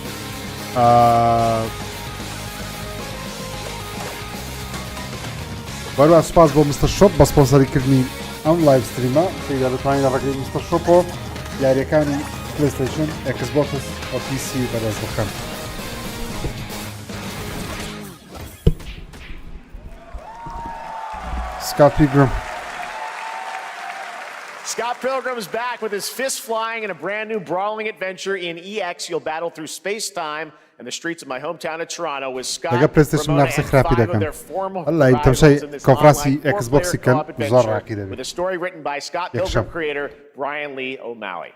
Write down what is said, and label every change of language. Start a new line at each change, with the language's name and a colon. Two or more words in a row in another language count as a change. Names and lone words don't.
Central Kurdish: بەروە سپاس بۆ مستەر شۆپ بە سپۆنسەریکردنی ئەم
English: live stream
Central Kurdish: خێرا دەتوانین لە ڕێگەی مستەر شۆپ و یاریەکانی پلەیستەیشن ئێکسبۆکس و پیسی بەدەست بخەن Scott Pilgrim.
English: Scott Pilgrim is back with his fists flying in a brand new brawling adventure in EX. You'll battle through space-time and the streets of my hometown of Toronto with Scott, Ramona, and 5 of their former rivals in this online four-player co-op adventure with a story written by Scott Pilgrim creator Brian Lee O'Malley.